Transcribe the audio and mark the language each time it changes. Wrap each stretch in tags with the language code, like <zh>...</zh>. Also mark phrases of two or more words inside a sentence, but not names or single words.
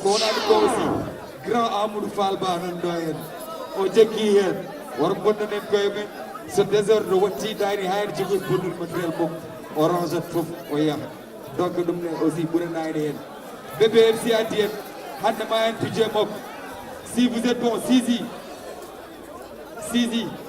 <ff>Ko wona ɗum ɗo aussi. Grand Amadou Fall Ba nan ɗo hen. O jaggi hen. Waro bonnanen koye men. So désordre watti dari hayre jogi bonnul matériel mum. O range fof o yaha. Donc ɗum ne aussi ɓuranani hen. B B F C addi hen. Hande ma en pije makko.</ff> <fr>Si vous êtes bon,</fr> <ff>Sisi. Sisi.</ff>